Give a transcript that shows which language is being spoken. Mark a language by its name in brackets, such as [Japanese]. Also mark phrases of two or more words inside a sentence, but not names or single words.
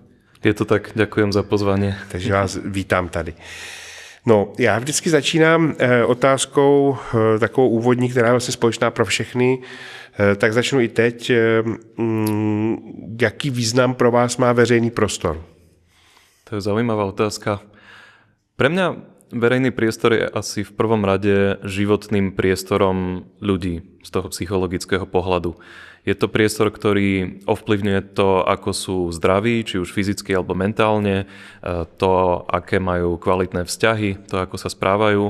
[Slovak] Je to tak, ďakujem za pozvanie. [Czech] Takže vás vítám tady. No, já vždycky začínám otázkou takovou úvodní, která je vlastně společná pro všechny, tak začnu i teď. Jaký význam pro vás má veřejný prostor? [Slovak] To je zaujímavá otázka. Pre mňa verejný priestor je asi v prvom rade životným priestorom ľudí z toho psychologického pohľadu. Je to priestor, ktorý ovplyvňuje to, ako sú zdraví, či už fyzicky alebo mentálne, to, aké majú kvalitné vzťahy, to, ako sa správajú.